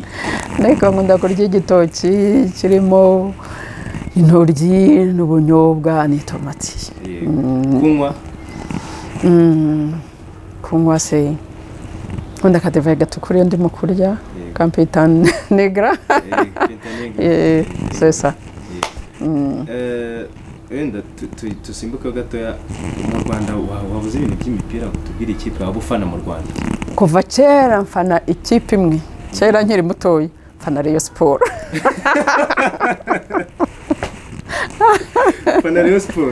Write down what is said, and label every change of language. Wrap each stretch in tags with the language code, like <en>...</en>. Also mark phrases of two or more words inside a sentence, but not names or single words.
<rw>ariko nkunda kurya igitoki kirimo intoryi n'ubunyobwa n'itomati kunywa se nkunda kadeva gatukura ndimo kurya kampeta negra</rw> <fr>c'est ça</fr> <rw>wenda tusimbuka gatoya mu Rwanda wabuze ibintu by'imipira kutubwira ikipe waba ufana mu Rwanda kuva kera mfana ikipe imwe kera nkiri mutoyi mfana Rayon Sport mfana Rayon Sport</rw>